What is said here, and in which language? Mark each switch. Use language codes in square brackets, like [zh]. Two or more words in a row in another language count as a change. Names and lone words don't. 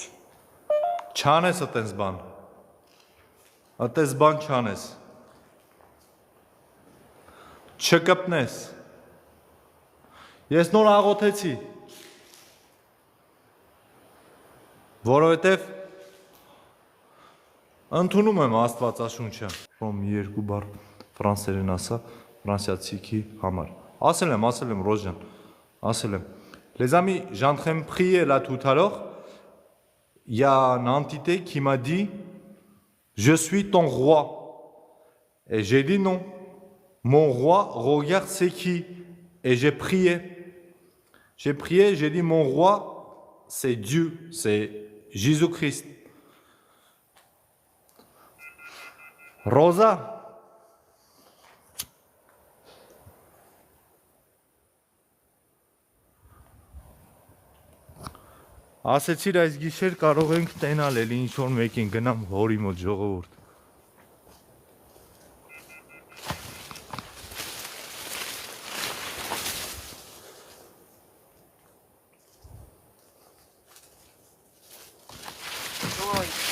[hy] Չանես ատես բան, ատես բան չանես, չկպնես, ես նոր աղոթեցի, որովհետև ընդունում եմ Աստվածաշունչը, რომ երկու բառ ֆրանսերեն ասա, ֆրանսիացիքի համար, ասել եմ Ռոժան, ասել եմ, [fr] les amis, j'ai en train de prier là tout à l'heure, il y a une entité qui m'a dit, je suis ton roi. Et j'ai dit non. Mon roi, regarde c'est qui. Et j'ai prié. J'ai dit mon roi, c'est Dieu, c'est Jésus-Christ. Rosa. [hy] Ասեցիր այս գիշեր կարող ենք տենալ էլի ինչ-որ մեկին գնամ հորի մոտ ժողովուրդ։ Ой,